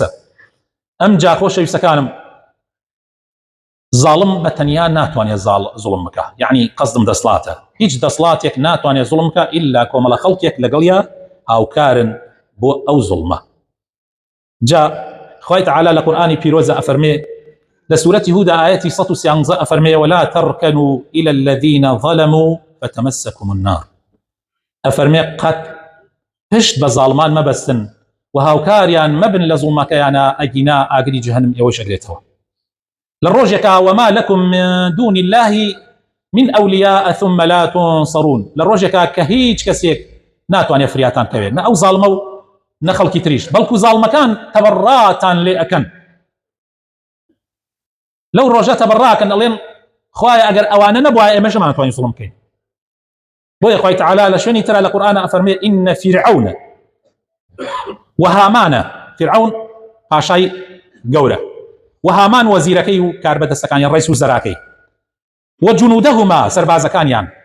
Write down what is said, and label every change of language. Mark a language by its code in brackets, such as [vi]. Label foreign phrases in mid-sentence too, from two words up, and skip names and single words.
[ckb] ئەمجا خۆشەویستەکانم زاڵم بە تەنیا ناتوانێت زوڵم بکە، یعنی قەزدم دەسڵاتە، هیچ دەسڵاتێک ناتوانێت زوڵم بکە ئیلا کۆمەڵە خەڵکێک لەگەڵیان هاوکارن بۆ ئەو زوڵمە. جا خوای تعالی لە قورآنی پیرۆزە ئەفەرمێ لە سورەتی هود ئاەتی 113 ئەفەرمێ [ar] ولا تركنوا إلى الذين ظلموا فتمسكم النار. [ckb] ئەفەرمێ قەت پشت بە زاڵمان مەبەستن و هاوکاریان مەبن لە زوڵمەکەیانە، ئەگینا ئاگری جەهەنەم ئێوەش ئەگرێتەوە. لە ڕۆژێکا [ar] وما لكم من دون الله من أولياء ثم لا تنصرون، [ckb] لە ڕۆژێکا کە هیچ کەسێک ناتوانێت فریاتان کەوێت، نە ئەو زاڵمە و نە خەڵکی تریش، بەڵکو زاڵمەکان تەبەڕاتان لێ ئەکەن. لەو ڕۆژە تەبەڕاکەن، ئەڵێن خوایە ئەگەر ئەوانە نەبووە ئێمەش ناتوانین زوڵم بکەین. بۆیە خوای تعالی لە شوێنی ترە لە قورئانە ئەفەرمێ ئین فرعون وهامان، فرعون پاشای گەورە، وهامان وەزیرەکەی و کاربەدەستەکانی ڕئیس وزەراکەی، وجنودهما سەربازەکانیان،